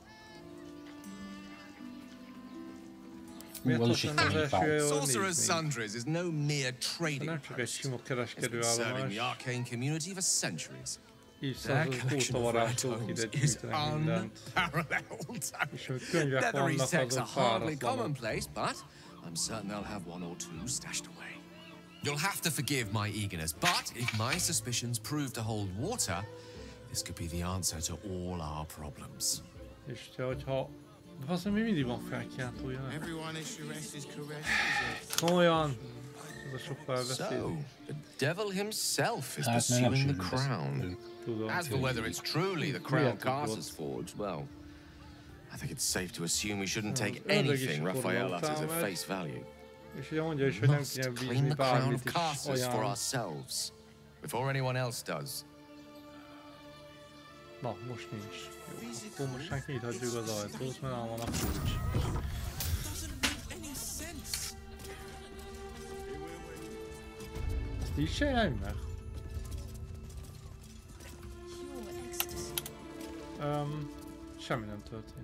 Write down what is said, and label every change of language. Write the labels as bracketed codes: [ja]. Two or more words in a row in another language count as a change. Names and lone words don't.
[hu] Miért ott lenne az első helyen, ahol néznénk? Nem csak egy sima kereskedő állomás. évszázadok óta varázslók ide gyűjtenek mindent. És hogy könyvek vannak, azok páratlanak. [en] I'm certain they'll have one or two stashed away. You'll have to forgive my eagerness, but if my suspicions prove to hold water, this could be the answer to all our problems. [hu] És hogyha... Azt mondja, mindig van felkiáltója, nem? Komolyan! Ez a sok felbeszéd. [en] The devil himself is pursuing the crown. As for whether it's truly the crown Carsus forged, well, I think it's safe to assume we shouldn't take anything Raphael utters at face value. [hu] És ugye mondja is, hogy nem kéne bízni bármit is ajánl. [en] Before anyone else does. [hu] Na, most nincs. Jó, akkor most már kinyithatjuk az ajtót, mert nem van a kulcs. Ezt így csinálj meg? Semmi nem történt.